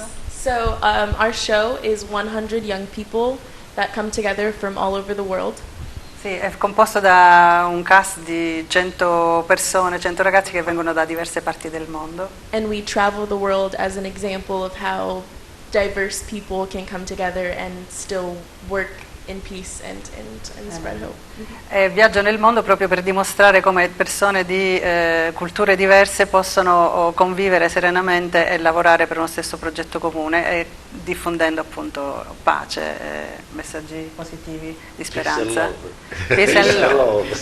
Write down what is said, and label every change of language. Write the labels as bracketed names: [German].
[English] So our show is 100 young people that come together from all over the world. [Italian] Sì, è composto da un cast di 100 persone, 100 ragazzi che vengono da diverse parti del mondo. [English] And we travel the world as an example of how diverse people can come together and still work in peace and spread hope. [Italian] E viaggio nel mondo proprio per dimostrare come persone di culture diverse possono convivere serenamente e lavorare per uno stesso progetto comune e diffondendo appunto pace, messaggi positivi di speranza. [English] Peace and love.